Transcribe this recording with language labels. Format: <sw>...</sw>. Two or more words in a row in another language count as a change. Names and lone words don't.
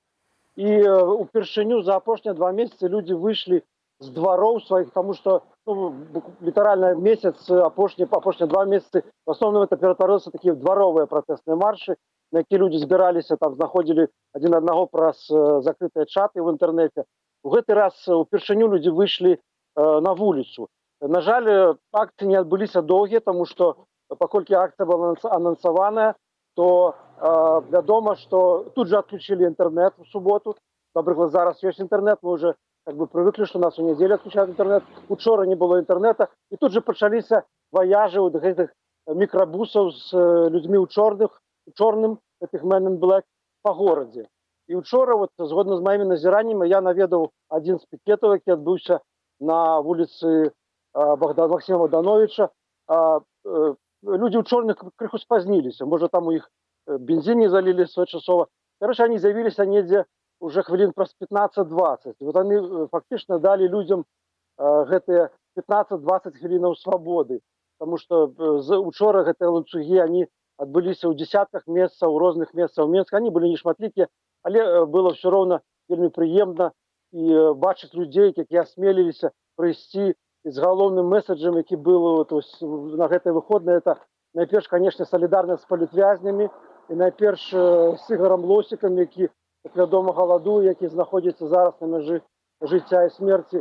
<be>І упершыню за апошнія 2 месяцы людзі выйшлі з двароў сваіх, таму што літаральна месяц, апошнія 2 месяцы, в асноўным это ператварылася такія дваровыя пратэсныя маршы, на які людзі збіраліся, там знаходзілі адзін аднаго праз закрытыя чаты ў інтэрнэце. У гэты раз упершыню людзі выйшлі на вуліцу. На жаль, акцыі не адбыліся доўгія, таму што паколькі акцыя была анансаваная, то вядома, што тут же</be> <ru>отключили интернет</ru> <be>в суботу. Напрыклад, зараз ёсць интернет,</be> <ru>мы уже привыкли,</ru> <be>што нас у нядзелю отключаюць интернет. Учора не было интернета, і тут же пачаліся ваяжы от гэтых мікрабусаў з людзьмі ў чорным, гэтых</be> <en>Men in Black,</en> <be>па горадзе. І учора, вот, згодна з маімі назіраннямі, я наведаў адзін з пікетаў, які адбыўся на вуліцы Максіма Богдановича. Людзі ў чорных крыху спазніліся, можа там у іх</be> <ru>бензин не залили</ru> <be>своечасова.</be> <ru>Короче, они</ru> <be>з'явіліся недзе уже хвілін праз 15-20.</be> <ru>Вот они фактично дали людям</ru> <be>гэтыя 15-20 хвілінаў</be> <ru>свободы, потому что</ru> <be>учора гэтыя ланцугі, они адбыліся ў десятках месцаў, у розных месцах Менска.</be> <ru>Они были</ru> <be>не шматлікія, але было все роўна вельмі прыемна і бачыць людзей, якія асмеліліся прыйсці з галоўным месаджам, які был на гэтай выходнай. Это найперш, конечно, солідарнасць з палітвязнямі, і найперш з Ігарам Лосікам, які, як вядома, галадуе, які знаходзіцца зараз на мяжы жыцця і смерці.</be>